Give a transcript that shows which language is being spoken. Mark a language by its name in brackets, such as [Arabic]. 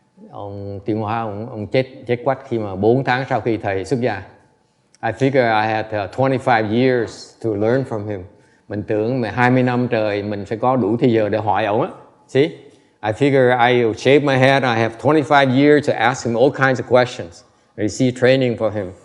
[Vietnamese] Ông Tiến Hóa, ông chết quách khi mà 4 tháng sau khi thầy xuất gia. [English] I figure I had 25 years to learn from him. [Vietnamese] Mình tưởng mà 20 năm trời mình sẽ có đủ thời giờ để hỏi ông á. [English] See? I figure I shave my head. I have 25 years to ask him all kinds of questions. Receive training for him.